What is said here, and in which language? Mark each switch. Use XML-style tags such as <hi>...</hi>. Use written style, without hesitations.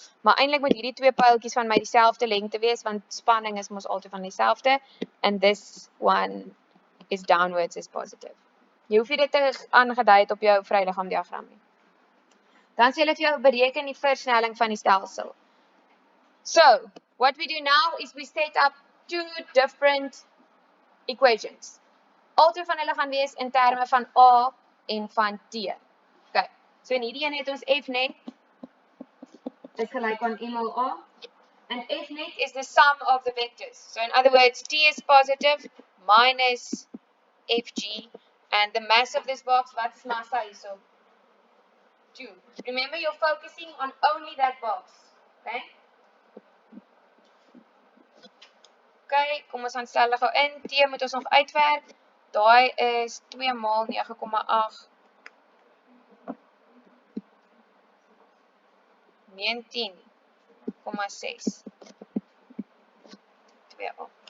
<af>Maar eintlik moet hierdie twee pyltjies van my dieselfde lengte wees want spanning is mos altyd van dieselfde</af> <en>and this one is downwards is positive.</en> <af>Jy hoef nie dit te aangedui het op jou vryliggaamdiagram nie. Dan sê hulle vir jou bereken die versnelling van die stelsel.</af> <en>So, what we do now is we set up two different equations.</en> <af>Albei van hulle gaan wees in terme van A en van T. Okay. So in hierdie een het ons F net is gelyk aan M mal A</af> <en>and F net is the sum of the vectors. So in other words, T is positive minus Fg and the mass of this box,</en> <af>wat is massa hierso?</af> <en>2. Remember you're focusing on only that box. Okay?</en> <af>Okay, kom ons gaan stel gou in. T moet ons nog uitwerk. Daai is 2 maal 9,8 19,6 2a.</af>